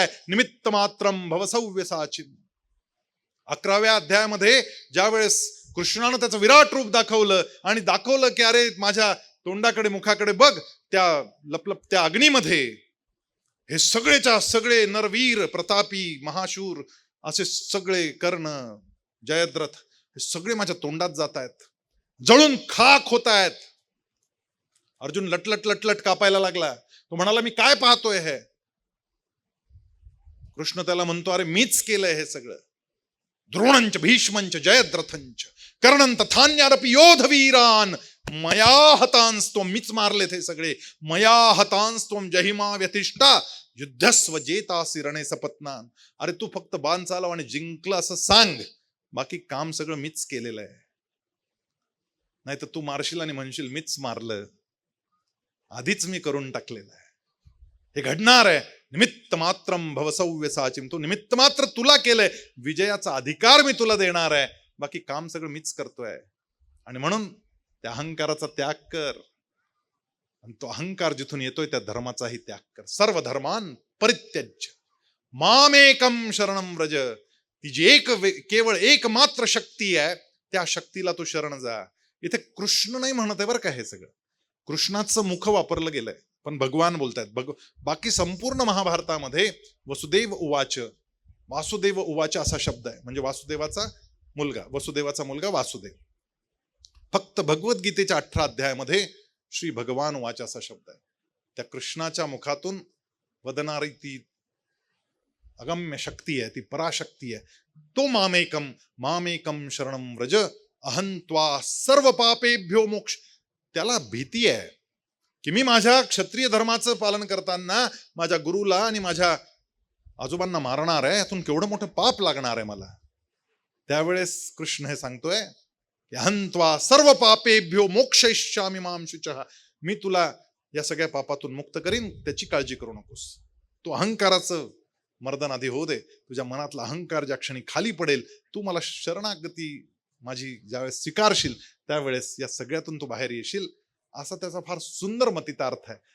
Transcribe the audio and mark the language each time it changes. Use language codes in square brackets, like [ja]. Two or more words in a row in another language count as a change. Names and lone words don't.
[sa] निमित्त मात्रम भवसव्यसाची. [mr] 11व्या अध्यायामध्ये ज्या वेळेस कृष्णानं त्याचं विराट रूप दाखवलं आणि दाखवलं की अरे माझ्या तोंडाकडे मुखाकडे बघ, त्या लपलपत्या अग्नीमध्ये हे सगळेच्या सगळे नरवीर प्रतापी महाशूर असे सगळे कर्ण जयद्रथ हे सगळे माझ्या तोंडात जात आहेत, जळून खाक होत आहेत. अर्जुन लटलट लटलट कापायला लागला. तो म्हणाला मी काय पाहतोय हे? कृष्ण त्याला म्हणतो अरे मीच केलंय हे सगळं. [sa] द्रोणंच भीष्मंच जयद्रथंच कर्णं तथान्यारपि योधवीरान मया हतांस्त्वं. [mr] मीच मारलेत हे सगळे. [sa] मया हतांस्त्वं जहिमा व्यतिष्ठा युद्धस्व जेतासि रणे सपत्नान. [mr] अरे तू फक्त बाण चालव आणि जिंकलं असं सांग, बाकी काम सगळं मीच केलेलं आहे. नाही तर तू मारशील आणि म्हणशील मीच मारलं, आधीच मी करून टाकलेलं आहे. हे घडणार आहे. [sa] निमित्त मात्रम भवसव्यसाचिम. [mr] तो निमित्त मात्र तुला केलंय, विजयाचा अधिकार मी तुला देणार आहे, बाकी काम सगळं मीच करतोय. आणि म्हणून त्या अहंकाराचा त्याग कर. आणि तो अहंकार जिथून येतोय त्या धर्माचाही त्याग कर. [sa] सर्व धर्मान परित्यज्य मामेकम शरणम व्रज. [mr] ती जी केवळ एकमात्र शक्ती आहे त्या शक्तीला तू शरण जा. इथे कृष्ण नाही म्हणत आहे बरं का. हे सगळं कृष्णाचं मुख वापरलं गेलंय पण भगवान बोलतायत. बाकी संपूर्ण महाभारतामध्ये [sa] वसुदेव उवाच, वासुदेव उवाच [mr] असा शब्द आहे. म्हणजे वासुदेवाचा मुलगा वासुदेव. फक्त भगवद्गीतेच्या 18 अध्यायामध्ये [sa] श्री भगवान उवाच [mr] असा शब्द आहे. त्या कृष्णाच्या मुखातून वदनारी ती अगम्य शक्ती आहे, ती पराशक्ती आहे. [sa] तो मामेकम शरणम व्रज अहंत्वा सर्व पापेभ्यो मोक्ष. [mr] त्याला भीती आहे की मी माझ्या क्षत्रिय धर्माचं पालन करताना माझ्या गुरुला आणि माझ्या आजोबांना मारणार आहे, यातून केवढं मोठं पाप लागणार आहे मला. त्यावेळेस कृष्ण हे सांगतोय [sa] अहंत्वा सर्व पापेभ्यो मोक्षयिष्यामि मां शुचः. [mr] मी तुला या सगळ्या पापातून मुक्त करीन, त्याची काळजी करू नकोस. तो अहंकाराचं मर्दन आधी होऊ दे. तुझ्या मनातला अहंकार ज्या क्षणी खाली पडेल, तू मला शरणागती माझी ज्यावेळेस स्वीकारशील त्यावेळेस या सगळ्यातून तू बाहेर येशील असा त्याचा फार सुंदर मतितार्थ आहे.